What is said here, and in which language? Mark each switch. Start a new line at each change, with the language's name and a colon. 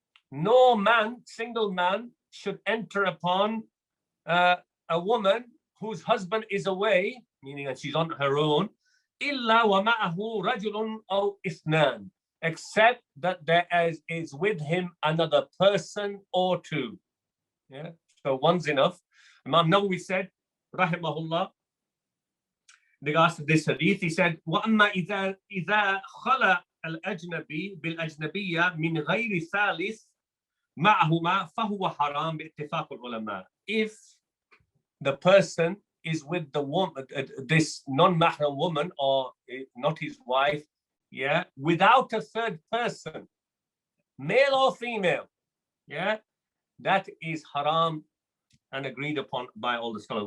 English: No man, single man, should enter upon a woman whose husband is away, meaning that she's on her own,
Arabic: إلا ومعه رجل أو اثنان,
English: except that there is with him another person or two. Yeah, so one's enough. Imam Nawawi said, rahimahullah, in regards to this hadith, he said,
Arabic: وَأَمَّا إِذَا خَلَى الْأَجْنَبِي بِالْأَجْنَبِيَّةِ مِنْ غَيْرِ ثَالِثٍ مَعَهُمَا فَهُوَ حَرَامٌ بِاتِّفَاقِ الْعُلَمَاءِ.
English: If the person is with the woman, this non-mahram woman, or not his wife, yeah, without a third person, male or female, yeah, that is haram and agreed upon by all the scholars.